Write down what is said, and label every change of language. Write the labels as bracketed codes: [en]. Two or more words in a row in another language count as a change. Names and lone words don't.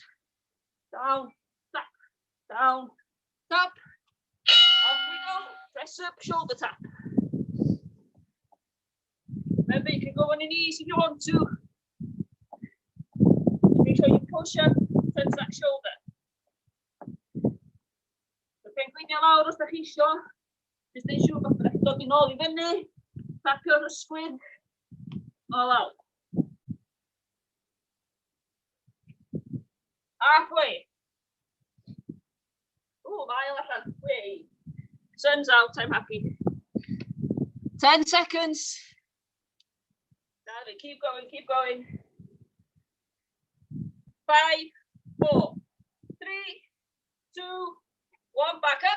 [en] Down, tap, down, tap. Off we go. Press up, shoulder tap. Remember, you can go on your knees if you want to. Make sure you push up, touch that shoulder. [cy] Dwi'n gwneud lawr os da chi isio. Jyst neud siŵr bod chi'n dod i nôl I fyny. Tapio'r ysgwyd. O lawr. [en] Halfway. Ooh, mile allan. Way. Sun's out, I'm happy. 10 seconds. Darling, keep going, keep going. 5, 4, 3, 2, 1, back up.